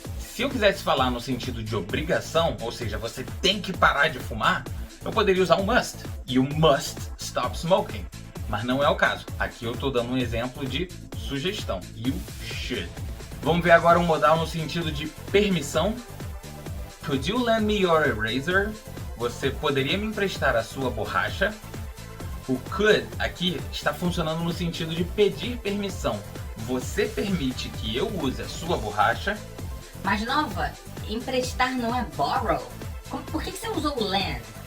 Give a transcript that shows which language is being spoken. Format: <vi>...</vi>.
<pt>Se eu quisesse falar no sentido de obrigação, ou seja, você tem que parar de fumar, eu poderia usar o must.</pt> <en>You must stop smoking.</en> <pt>Mas não é o caso. Aqui eu estou dando um exemplo de sugestão.</pt> <en>You should.</en> <pt>Vamos ver agora um modal no sentido de permissão.</pt> <en>Could you lend me your eraser?</en> <pt>Você poderia me emprestar a sua borracha? O could aqui está funcionando no sentido de pedir permissão. Você permite que eu use a sua borracha? Mas Nova, emprestar não é borrow. Por que você usou o lend?</pt>